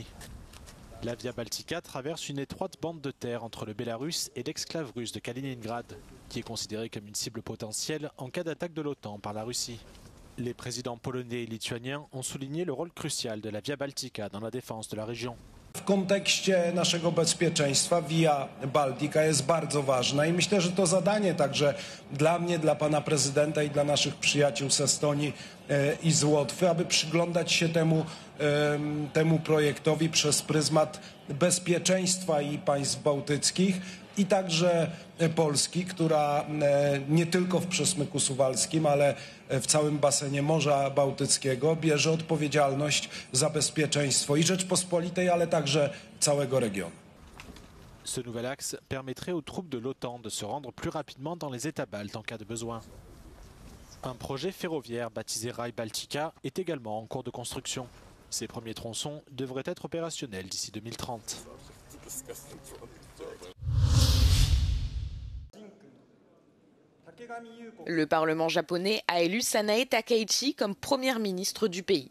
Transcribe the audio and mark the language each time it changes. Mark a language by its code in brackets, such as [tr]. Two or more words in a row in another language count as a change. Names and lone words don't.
[fr] La Via Baltica traverse une étroite bande de terre entre le Bélarus et l'exclave russe de Kaliningrad, qui est considérée comme une cible potentielle en cas d'attaque de l'OTAN par la Russie. Les présidents polonais et lituaniens ont souligné le rôle crucial de la Via Baltica dans la défense de la région. [pl] W kontekście naszego bezpieczeństwa Via Baltica jest bardzo ważna i myślę, że to zadanie także dla mnie, dla pana prezydenta i dla naszych przyjaciół z Estonii i z Łotwy, aby przyglądać się temu projektowi przez pryzmat bezpieczeństwa i państw bałtyckich i także Polski, która nie tylko w przesmyku suwalskim, ale w całym basenie Morza Bałtyckiego bierze odpowiedzialność za bezpieczeństwo i Rzeczpospolitej, ale także całego regionu. [fr] Ce nouvel axe permettrait aux troupes de l'OTAN de se rendre plus rapidement dans les États baltes en cas de besoin. Un projet ferroviaire baptisé Rail Baltica est également en cours de construction. Ces premiers tronçons devraient être opérationnels d'ici 2030. Le Parlement japonais a élu Sanae Takaichi comme première ministre du pays.